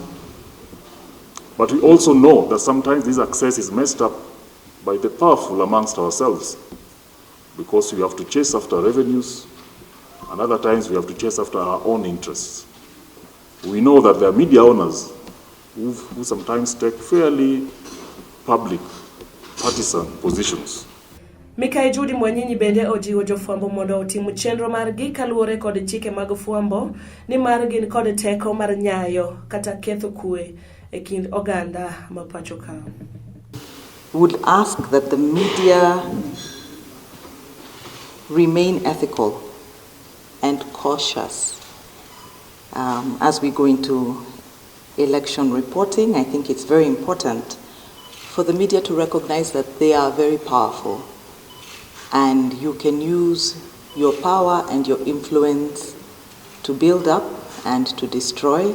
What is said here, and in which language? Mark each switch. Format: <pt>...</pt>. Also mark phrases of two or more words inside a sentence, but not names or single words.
<en>But we also know that sometimes this access is messed up by the powerful amongst ourselves, because we have to chase after revenues, and other times we have to chase after our own interests. We know that there are media owners who sometimes take fairly public, partisan positions.</en> <luo>Mikae Judy Mwanyinyi bende ojiwo jofwambo mondo otim chenro margi kaluwore kod chike mag fwambo ni mar gin kod teko mar nyayo kata ketho kwe e kind oganda ma pacho ka.</luo> <en>Would ask that the media remain ethical and cautious as we go into election reporting. I think it's very important for the media to recognize that they are very powerful, and you can use your power and your influence to build up and to destroy.</en>